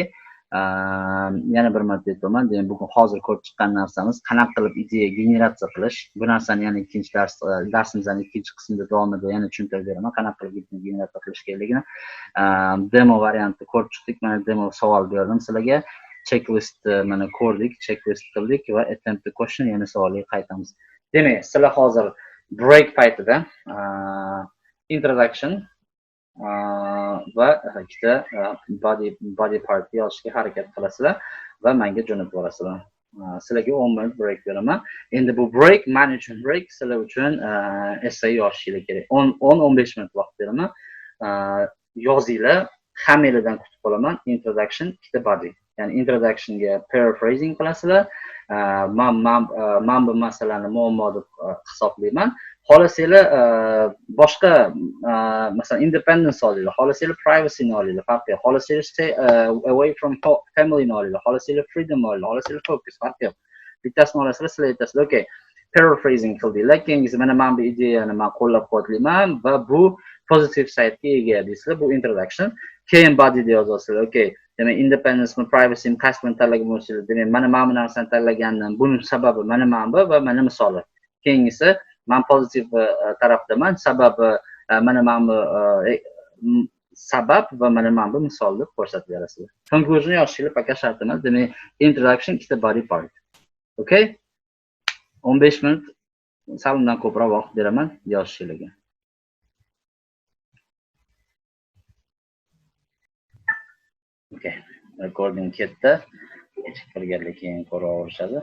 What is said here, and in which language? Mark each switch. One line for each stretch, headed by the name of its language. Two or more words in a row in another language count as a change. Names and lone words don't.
Uzbek: Yana bir marta aytaman, demak bugun hozir ko'rib chiqqan narsamiz qanaqa qilib ideya generatsiya qilish. Bu narsani yana ikkinchi darsimizning ikkinchi qismida davomida yana tushuntirib beraman, qanaqa qilib generatsiya qilish kerakligini. Demo variantni ko'rib chiqdik. Mana demo savol berdim sizlarga. Checklist mana ko'rdik, checklist qildik va
English: attempt the question,
Uzbek: yana savolga qaytamiz. Demak, sizlar hozir break paytida introduction va ikkita
English: body part
Uzbek: yozishga harakat qilasizlar va menga jo'natib borasizlar. Sizlarga 10 minut break beraman. Endi bu break,
English: management break
Uzbek: sizlar uchun essay yozishingiz kerak. 10-15 minut vaqt beraman. Yozinglar, hammanglardan kutib qolaman. Introduction, ikkita body. Ya'ni introductionga paraphrasing qilasizlar. Men bu masalani muammo deb hisoblayman. xohlasanglar boshqa masalan independence olinglar, xohlasanglar privacy ni olinglar, farqi yo'q. Xohlasanglar
English: stay away from family
Uzbek: ni olinglar, xohlasanglar freedom olinglar, xohlasanglar focus, farqi yo'q. Bittasini olasizlar, sizlar aytasizlar, okay, paraphrasing qildinglar, keyingisi mana bu ideyani men qo'llab-quvvatlayman va bu
English: positive side'ga
Uzbek: ega deysizlar, bu introduction. Keyin body'da yozasizlar, okay, demak independence mi privacy mi qaysi birini tanlagan bo'lsangiz, demak mana bu narsani tanlagandim, buning sababi mana bu va mana misoli. Keyingisi men pozitiv tarafdaman, sababi mana bu sabab va mana bu misol deb ko'rsatib berasizlar. Conclusion yozishinglar faqat shart emas, demak introduction ikkita
English: body part.
Uzbek: Okay? 15 minut salomdan ko'proq vaqt beraman yozishinglarga. Okay, recording ketdi. Kechiktirganlik keyin ko'raverishadi.